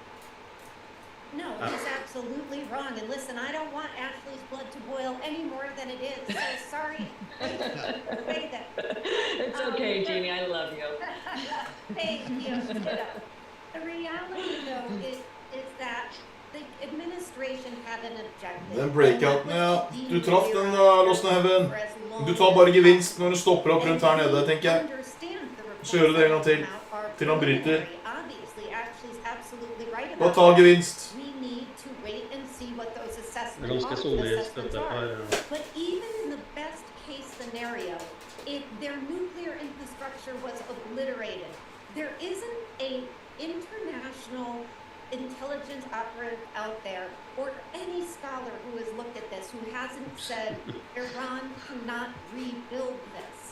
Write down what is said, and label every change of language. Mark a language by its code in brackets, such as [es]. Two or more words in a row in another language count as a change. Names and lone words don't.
[en] No, he's absolutely wrong. And listen, I don't want Ashley's blood to boil any more than it is. So sorry. Wait that. It's okay, Jeannie. I love you. Thank you. The reality, though, is that the administration had an objective. [no] Den breakouten, ja. Du traff den, Losneheven. Du tar bare gevinst når du stopper opp rundt her nede, tenker jeg. Så gjør du det en gang til han bryter. Bare ta gevinst. [en] But even in the best case scenario, if their nuclear infrastructure was obliterated, there isn't an international intelligence operative out there or any scholar who has looked at this who hasn't said Iran cannot rebuild this.